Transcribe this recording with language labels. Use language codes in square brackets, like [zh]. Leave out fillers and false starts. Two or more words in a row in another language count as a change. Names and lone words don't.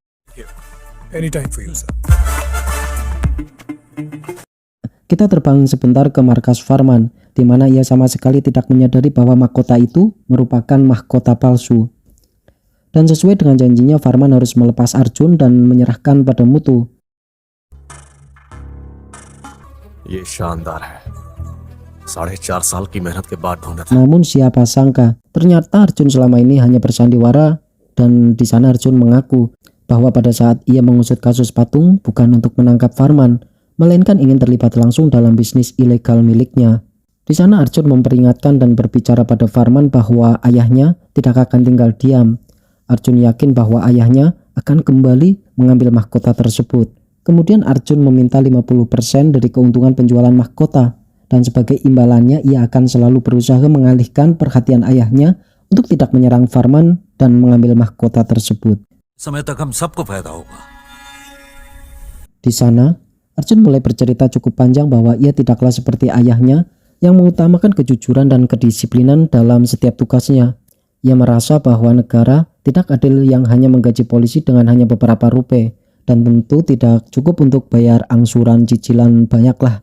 [id] Kita terbang sebentar ke markas Farman, di mana ia sama sekali tidak menyadari bahwa mahkota itu merupakan mahkota palsu. Dan sesuai dengan janjinya, Farman harus melepas Arjun dan menyerahkan pada Mutu. [hi] ये शानदार है 4.5 साल की मेहनत के बाद ढूंढा था [id] Namun siapa sangka, ternyata Arjun selama ini hanya bersandiwara, dan di sana Arjun mengaku bahwa pada saat ia mengusut kasus patung bukan untuk menangkap Farman, melainkan ingin terlibat langsung dalam bisnis ilegal miliknya. Di sana Arjun memperingatkan dan berbicara pada Farman bahwa ayahnya tidak akan tinggal diam. Arjun yakin bahwa ayahnya akan kembali mengambil mahkota tersebut. Kemudian Arjun meminta 50% dari keuntungan penjualan mahkota, dan sebagai imbalannya ia akan selalu berusaha mengalihkan perhatian ayahnya untuk tidak menyerang Farman dan mengambil mahkota tersebut. [hi] समय तक हम सबको फायदा होगा [id] Di sana, Arjun mulai bercerita cukup panjang bahwa ia tidaklah seperti ayahnya yang mengutamakan kejujuran dan kedisiplinan dalam setiap tugasnya. Ia merasa bahwa negara tidak adil yang hanya menggaji polisi dengan hanya beberapa rupiah, dan tentu tidak cukup untuk bayar angsuran cicilan banyaklah.